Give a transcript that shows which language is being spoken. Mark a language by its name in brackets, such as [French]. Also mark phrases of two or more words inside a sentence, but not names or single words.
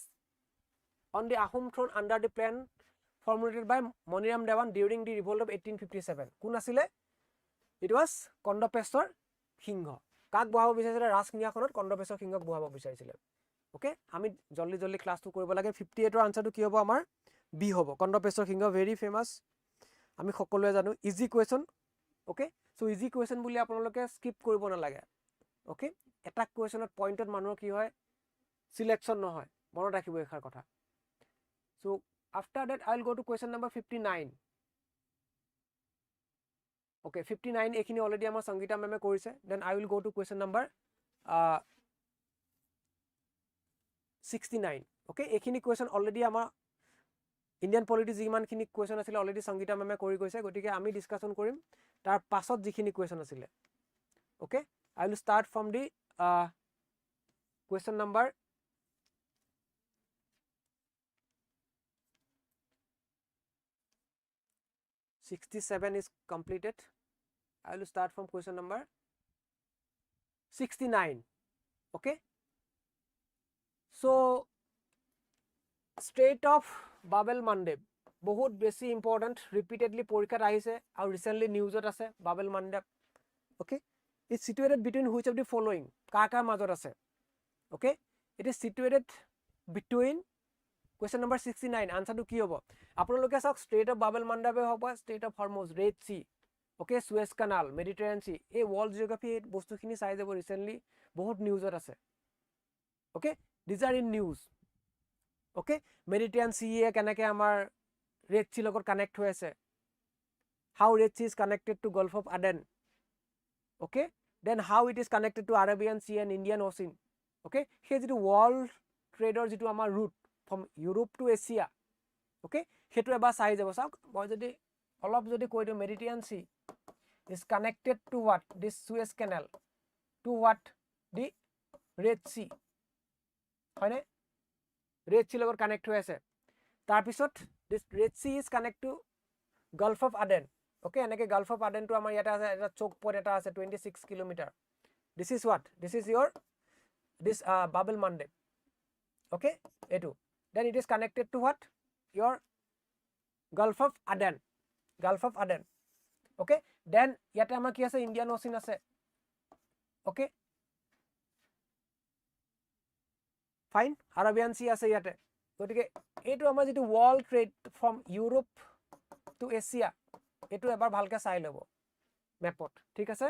[English] on the Ahom throne under the plan formulated by Moniram Dewan during the revolt of 1857 [Assamese] কোন আছিল [English] it was কন্দপেশ্বৰ [Assamese] সিংহ কাক বহাব বিচাৰিছিল ৰাজসিংহাসনত কন্দপেশ্বৰ সিংহক বহাব বিচাৰিছিল ওকে আমি জলদি ক্লাসটো কৰিব লাগে 58 ৰ আনসাৰটো কি হ'ব আমাৰ বি হ'ব কন্দপেশ্বৰ সিংহ [English] very famous [Assamese] আমি সকলোৱে জানো [English] easy question okay so easy question [Assamese] বুলি আপোনালোকে স্কিপ কৰিব নালাগে ওকে এটা কোৱেশ্চনত পইণ্টত মানুহৰ কি হয় সিলেকশন নহয় মনত ৰাখিব এখাৰ কথা [English] so after that I will go to question number 59 [Assamese] অ'কে 59 এইখিনি অলৰেডি আমাৰ সংগীতা মেমে কৰিছে [English] then I will go to question number 69 okay [Assamese] এইখিনি কুৱেশ্যন অলৰেডি আমাৰ [English] Indian polity [Assamese] যিমানখিনি কুৱেশ্যন আছিলে অলৰেডি সংগীতা মেমে কৰি গৈছে, গতিকে আমি ডিছকাশ্যন কৰিম তাৰ পাছত যিখিনি কুৱেশ্যন আছিলে। [English] Okay, I will start from the question number 67 is completed. I will start from question number 69. Okay, so [Assamese] Strait of Bab-el Mandeb বহুত বেছি ইম্পৰ্টেণ্ট, ৰিপিটেডলি পৰীক্ষাত আহিছে আৰু ৰিচেণ্টলি নিউজত আছে বাবেল মাণ্ডেব। [English] Okay, it's situated between which of the following, [Assamese] কাৰ মাজত আছে। [English] অ'কে, It is situated between question number 69, [Assamese] আনচাৰটো কি হ'ব আপোনালোকে চাওক, ষ্ট্ৰেইট অফ বাবেল মাণ্ডাবে হওক বা ষ্ট্ৰেইট অফ হৰমুজ, ৰেড চি, অ'কে, সুৱেজ কানাল, মেডিটেৰিয়ান চি, এই [English] world geography [Assamese] এই বস্তুখিনি চাই যাব, ৰিচেণ্টলি বহুত নিউজত আছে। [English] Okay, these are in news. [Assamese] অ'কে, মেডিটেৰিয়ান চিয়ে কেনেকৈ আমাৰ ৰেড চিৰ লগত কানেক্ট হৈ আছে, [English] How Red Sea is connected to Gulf of Aden. অ'কে, Then how it is connected to Arabian Sea and Indian Ocean. [Assamese] অ'কে, সেই যিটো ৱৰ্ল্ড ট্ৰেডৰ যিটো আমাৰ [English] route from Europe to Asia, [Assamese] অ'কে, সেইটো এবাৰ চাই যাব। চাওক, মই যদি অলপ যদি কৈ দিওঁ, [English] Mediterranean Sea is connected to what, this Suez Canal to what, the Red Sea, [Assamese] হয়নে? ৰেড চিৰ লগত কানেক্ট হৈ আছে। [English] তাৰপিছত this Red Sea is connect to Gulf of Aden. [Assamese] অ'কে, এনেকৈ গাল্ফ অফ আডেনটো আমাৰ ইয়াতে আছে, এটা [English] choke point [Assamese] এটা আছে 26 কিলোমিটাৰ। [English] This is what, this is your this Bab-el-Mandeb. অ'কে, এইটো Then it is connected to what, your Gulf of Aden, Gulf of Aden, গাল্ফ অফ আডেন। [Assamese] অ'কে, দেন ইয়াতে আমাৰ কি আছে, ইণ্ডিয়ান অ'চিন আছে। [English] Okay, fine, [Assamese] আৰবিয়ান চি আছে ইয়াতে। গতিকে এইটো আমাৰ যিটো [English] world trade from Europe to Asia, [Assamese] এইটো এবাৰ ভালকৈ চাই ল'ব মেপত, ঠিক আছে।